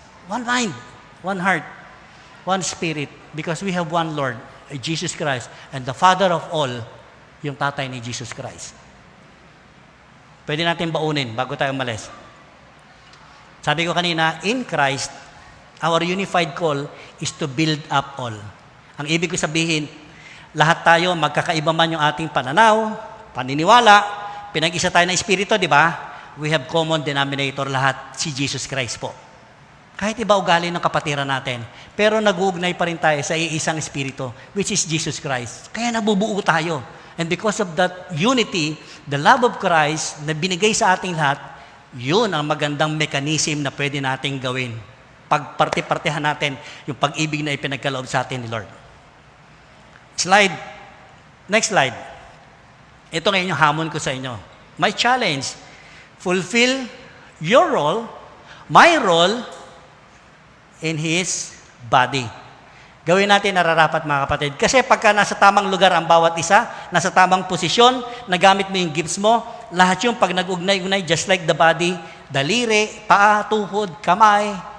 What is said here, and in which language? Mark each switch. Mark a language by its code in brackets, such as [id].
[en] One mind, one heart, one spirit, because we have one Lord, Jesus Christ, and the Father of all, [tl] yung tatay ni Jesus Christ. Pwede natin baunin bago tayo umalis. Sabi ko kanina, [en] in Christ, our unified call is to build up all. [tl] Ang ibig ko sabihin, lahat tayo, magkakaiba man yung ating pananaw, paniniwala, pinag-isa tayo ng Espiritu, di ba? [en] We have common denominator [tl] lahat, si Jesus Christ po. Kahit iba ugali ng kapatiran natin, pero nag-uugnay pa rin tayo sa iisang Espiritu, [en] which is Jesus Christ. [tl] Kaya nabubuo tayo. [en] And because of that unity, the love of Christ [tl] na binigay sa ating lahat, yun ang magandang mechanism na pwede nating gawin. Pagparte-partehan natin yung pag-ibig na ipinagkaloob sa atin ni Lord. [en] Slide. Next slide. [tl] Ito ngayon yung hamon ko sa inyo. [en] My challenge, fulfill your role, my role, in His body. [tl] Gawin natin nararapat mga kapatid. Kasi pagka nasa tamang lugar ang bawat isa, nasa tamang posisyon, nagamit mo yung gifts mo, lahat yung pag nag-ugnay-ugnay, [en] just like the body, [tl] daliri, paa, tuhod, kamay,